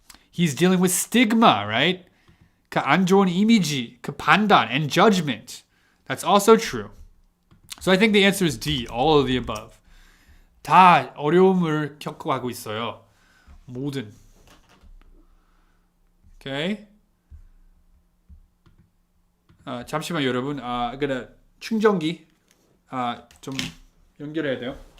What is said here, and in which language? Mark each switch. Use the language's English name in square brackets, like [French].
[English] He's dealing with stigma, right? [Korean] 그 안 좋은 이미지, 그 판단 [English] and judgment. That's also true. So I think the answer is D, all of the above. [Korean] 다 어려움을 겪어가고 있어요. 모든. [English] Okay. [Korean] 잠시만 여러분. 그래 충전기 좀 연결해야 돼요.